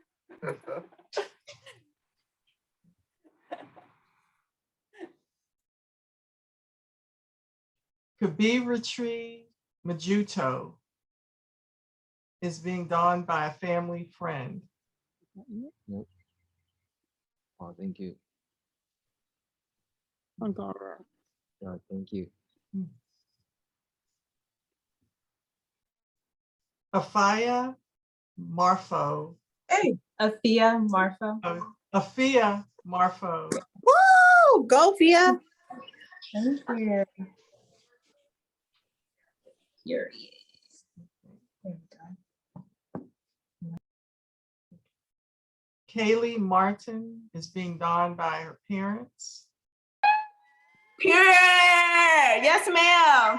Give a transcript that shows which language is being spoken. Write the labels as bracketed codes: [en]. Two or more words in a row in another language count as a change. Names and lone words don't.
[en] Kabiratri Majuto is being donned by a family friend. Nope. Oh, thank you. Yeah, thank you. Afia Marfo. Hey, Afia Marfa. Afia Marfo. Woo! Go, Fia. Thank you. Kaylee Martin is being donned by her parents. Pure. Yes, ma'am.